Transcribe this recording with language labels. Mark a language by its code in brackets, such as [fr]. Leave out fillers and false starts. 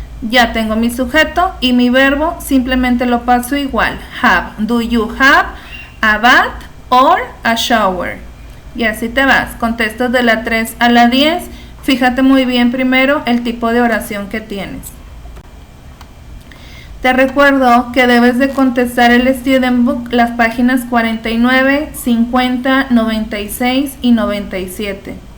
[es] Ya tengo mi sujeto y mi verbo simplemente lo paso igual. [en] Have. Do you have a bath or a shower? [es] Y así te vas. Contestas de la 3 a la 10. Fíjate muy bien primero el tipo de oración que tienes. Te recuerdo que debes de contestar el Student Book las páginas 49, 50, 96 y 97.